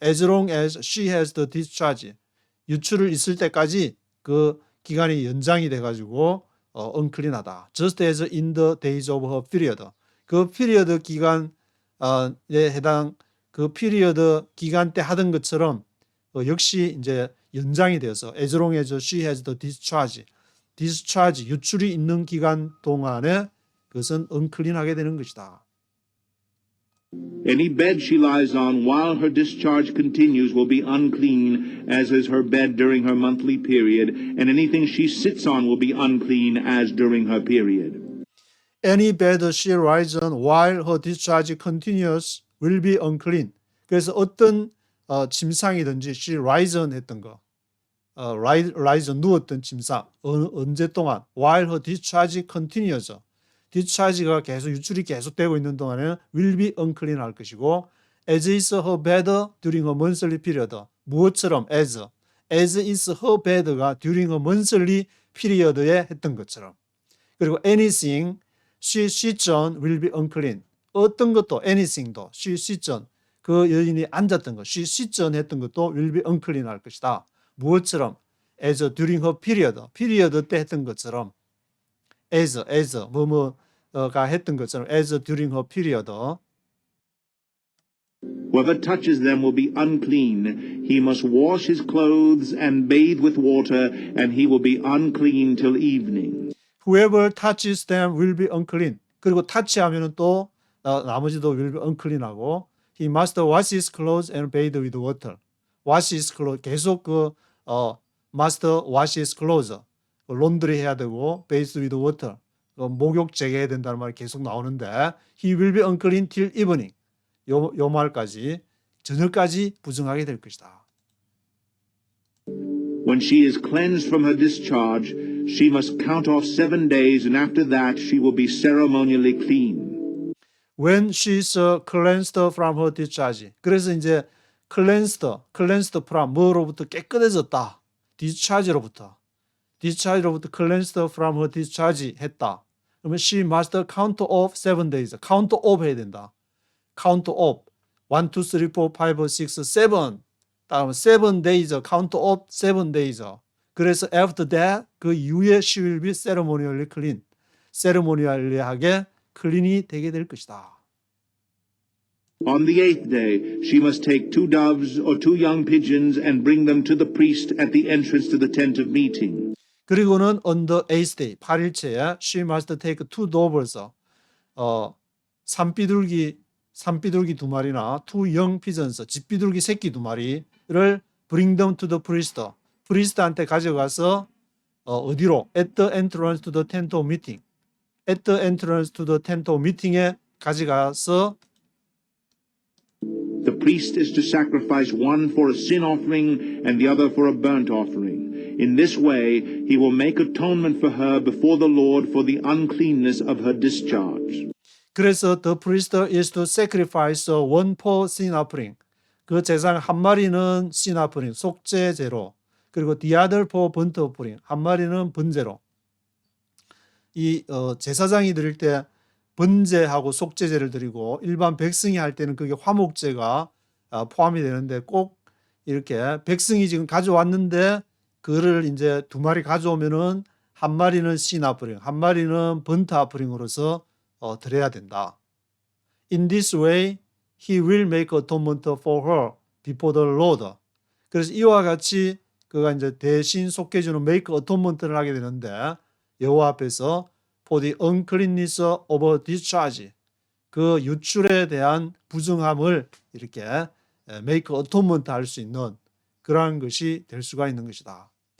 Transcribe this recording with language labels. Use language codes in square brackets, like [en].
[en] As long as she has the discharge. [ko] 유출을 있을 때까지 그 기간이 연장이 돼가지고 unclean하다. [en] Just as in the days of her period. [ko] 그 피리어드 기간에 해당 그 피리어드 기간 때 하던 것처럼 역시 이제 연장이 되어서 [en] as long as she has the discharge. [ko] discharge 유출이 있는 기간 동안에 그것은 unclean하게 되는 것이다. [en] Any bed she lies on while her discharge continues will be unclean, as is her bed during her monthly period, and anything she sits on will be unclean as during her period. Any bed she lies on while her discharge continues will be unclean. [ko] 그래서 어떤 침상이든지 [en] she lies on [ko] 했던 거, lies on 누웠던 침상 언제 동안 [en] while her discharge continues. [ko] 디스차지가 계속 유출이 계속되고 있는 동안에는 [en] will be unclean [ko] 할 것이고 [en] as is her bed during her monthly period [ko] 무엇처럼 [en] as as is her bed가 during a monthly period에 [ko] 했던 것처럼. [en] 그리고 anything she sits on will be unclean. [ko] 어떤 것도 anything도 [en] she sits on [ko] 그 여인이 앉았던 것, she sits on 했던 것도 [en] will be unclean [ko] 할 것이다. 무엇처럼? [en] as during her period [ko] 때 했던 것처럼 [en] as [ko] 뭐뭐가 했던 것처럼 [en] as during her period. Whoever touches them will be unclean. He must wash his clothes and bathe with water, and he will be unclean till evening. Whoever touches them will be unclean. 그리고 touch하면은 [ko] 또 나머지도 [en] will be unclean하고 he must wash his clothes and bathe with water. wash his clothes 계속 must wash his clothes [ko] 론드리 해야 되고 [en] bathe with water [ko] 목욕 재개해야 된다는 말이 계속 나오는데 [en] he will be unclean till evening. [ko] 요 말까지 저녁까지 부정하게 될 것이다. [en] When she is cleansed from her discharge, she must count off 7 days, and after that she will be ceremonially clean. When she is cleansed from her discharge. [ko] 그래서 이제 cleansed from 뭐로부터 깨끗해졌다. [en] discharge로부터 cleansed from her discharge 했다. 그러면 she must count off 7 days. [ko] count off 해야 된다. [en] count off 1, 2, 3, 4, 5, 6, 7 다음 7 days count off 7 days. 그래서 after that [ko] 그 이후에 [en] she will be ceremonially clean. [ko] 세레모니얼리하게 클린이 되게 될 것이다. [en] On the 8th day, she must take 2 doves or 2 young pigeons and bring them to the priest at the entrance to the tent of meeting. 그리고는 on the 8th day, 8일째에 she must take 2 doves, [ko] 산비둘기 2마리나 [en] 2 young pigeons, [ko] 집비둘기 새끼 2마리를 [en] bring them to the priest, [ko] 프리스트한테 가져가서 어디로? [en] At the entrance to the tent of meeting. At the entrance to the tent of meeting에 가져가서 The priest is to sacrifice one for a sin offering and the other for a burnt offering. In this way, he will make atonement for her before the Lord for the uncleanness of her discharge. 그래서 the priest is to sacrifice one for sin offering. [ko] 그 제상 한 마리는 sin offering, 속죄제로. [en] 그리고 the other for burnt offering, [ko] 한 마리는 번제로. 이 제사장이 드릴 때 번제하고 속죄제를 드리고 일반 백성이 할 때는 그게 화목제가 포함이 되는데 꼭 이렇게 백성이 지금 가져왔는데 그를 이제 2마리 가져오면은 한 마리는 sin offering, 한 마리는 burnt offering으로서 드려야 된다. [en] In this way, he will make atonement for her before the Lord. [ko] 그래서 이와 같이 그가 이제 대신 속해주는 make atonement를 하게 되는데 여호와 앞에서 [en] for the uncleanness of discharge [ko] 그 유출에 대한 부정함을 이렇게 make atonement 할 수 있는 그러한 것이 될 수가 있는 것이다.